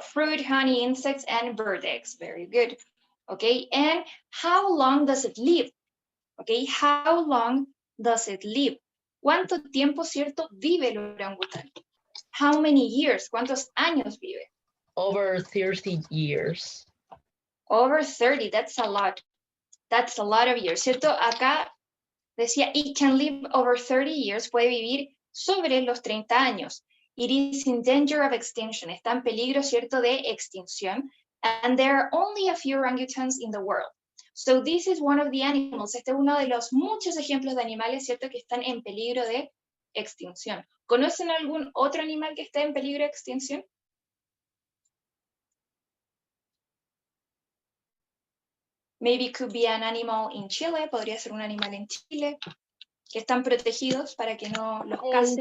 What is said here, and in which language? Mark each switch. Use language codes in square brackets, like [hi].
[en] Fruit, honey, insects, and bird eggs. Very good. Okay, and how long does it live? Okay, how long does it live? [es] ¿Cuánto tiempo, cierto, vive el orangután? [en] How many years? [es] ¿Cuántos años vive? [en] Over 30 years. Over 30, that's a lot. That's a lot of years, ¿cierto? [es] Acá decía, [en] it can live over 30 years, [es] puede vivir sobre los 30 años. [en] It is in danger of extinction, [es] está en peligro, ¿cierto?, de extinción. [en] And there are only a few orangutans in the world. So this is one of the animals. [es] Este es uno de los muchos ejemplos de animales, ¿cierto?, que están en peligro de extinción. ¿Conocen algún otro animal que esté en peligro de extinción? [en] Maybe it could be an animal in Chile, [es] podría ser un animal en Chile, que están protegidos para que no los casen.